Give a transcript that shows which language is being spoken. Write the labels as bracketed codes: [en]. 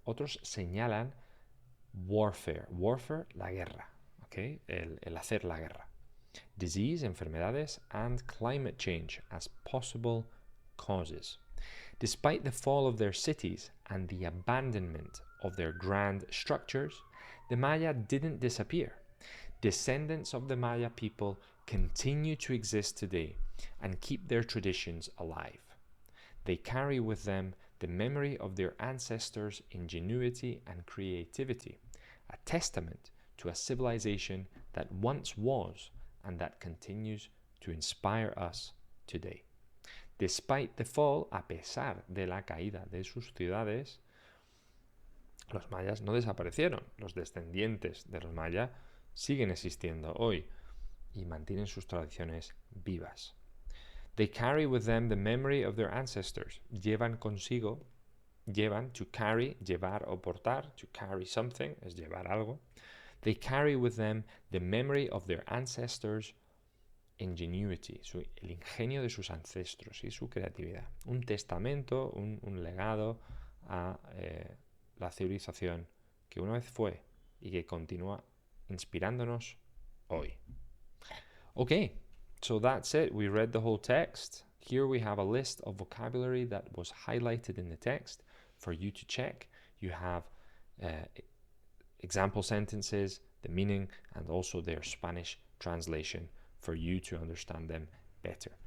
[es] Otros señalan warfare, la guerra, okay? el hacer la guerra. [en] Disease, enfermedades, and climate change as possible causes. Despite the fall of their cities and the abandonment of their grand structures, the Maya didn't disappear. Descendants of the Maya people continue to exist today and keep their traditions alive. They carry with them the memory of their ancestors' ingenuity and creativity, a testament to a civilization that once was and that continues to inspire us today. Despite the fall, [es] a pesar de la caída de sus ciudades, los mayas no desaparecieron. Los descendientes de los mayas siguen existiendo hoy y mantienen sus tradiciones vivas. [en] They carry with them the memory of their ancestors. [es] Llevan consigo, [en] to carry, [es] llevar o portar, [en] to carry something, [es] es llevar algo. [en] They carry with them the memory of their ancestors' ingenuity, [es] el ingenio de sus ancestros y su creatividad. Un testamento, un legado a la civilización que una vez fue y que continúa inspirándonos hoy. [en] Okay, so that's it. We read the whole text. Here we have a list of vocabulary that was highlighted in the text for you to check. You have example sentences, the meaning, and also their Spanish translation for you to understand them better.